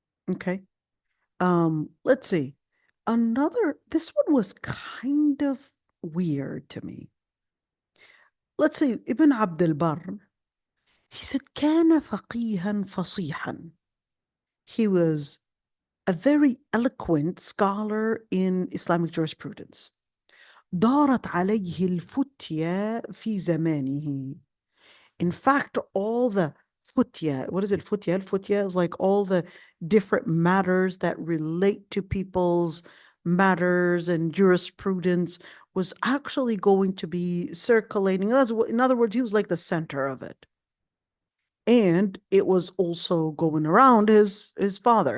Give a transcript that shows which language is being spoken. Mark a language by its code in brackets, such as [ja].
[en] Okay. Let's see. This one was kind of weird to me. Let's see, Ibn Abd al-Barr, he said, [ar] كان فقيها فصيحا. [en] He was a very eloquent scholar in Islamic jurisprudence. [ar] دارت عليه الفتية في زمانه. [en] In fact, all the futya, what is it, futya? Futya is like all the different matters that relate to people's matters and jurisprudence was actually going to be circulating. In other words, he was like the center of it. And it was also going around his father.